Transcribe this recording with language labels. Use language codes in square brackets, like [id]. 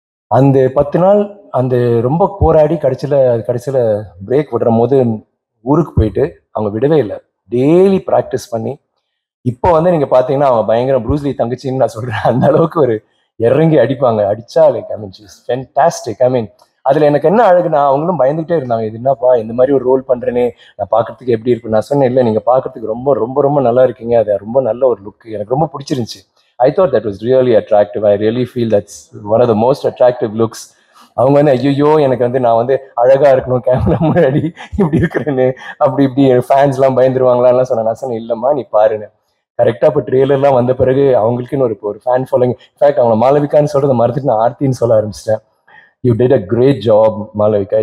[ta] அந்த 10 நாள் அந்த ரொம்ப போராடி கடைசியில பிரேக் விடுற போது ஊருக்கு போயிட்டு அவங்க விடவே இல்லை, டெய்லி ப்ராக்டிஸ் பண்ணி இப்போ வந்து நீங்க பாத்தீங்கன்னா அவங்க பயங்கர ப்ரூஸ்லி தங்கச்சின்னு நான் சொல்றேன், அந்த அளவுக்கு ஒரு இறங்கி அடிப்பாங்க. அடிச்சா [en] Like I mean she is fantastic. [ta] ஐ மீன் அதுல எனக்கு என்ன அழகுனா, அவங்களும் பயந்துகிட்டே இருந்தாங்க, இது என்னப்பா இந்த மாதிரி ஒரு ரோல் பண்றேனே, நான் பாக்குறதுக்கு எப்படி இருக்கும். நான் சொன்னேன், இல்லை நீங்க பாக்குறதுக்கு ரொம்ப ரொம்ப ரொம்ப நல்லா இருக்கீங்க, அது ரொம்ப நல்ல ஒரு லுக், எனக்கு ரொம்ப பிடிச்சிருந்துச்சு. [en] I thought that was really attractive. I really feel that's one of the most attractive looks. [ta] அவங்க வந்து ஐயோ எனக்கு வந்து நான் வந்து அழகா இருக்கணும் கேமரா முன்னாடி இப்படி இருக்கிறேன்னு, அப்படி இப்படி ஃபேன்ஸ்லாம் பயந்துருவாங்களான்லாம் சொன்னேன். நான் சொன்னேன் இல்லைம்மா நீ பாருன்னு. கரெக்டாக இப்போ ட்ரெய்லர்லாம் வந்த பிறகு அவங்களுக்குன்னு ஒரு ஃபேன் ஃபாலோயிங். இன்ஃபேக்ட் அவங்க மாளவிகான்னு சொல்கிறத மறந்துட்டு நான் ஆர்த்தின்னு சொல்ல ஆரம்பிச்சிட்டேன். [en] you did a great job [ta] Malavika.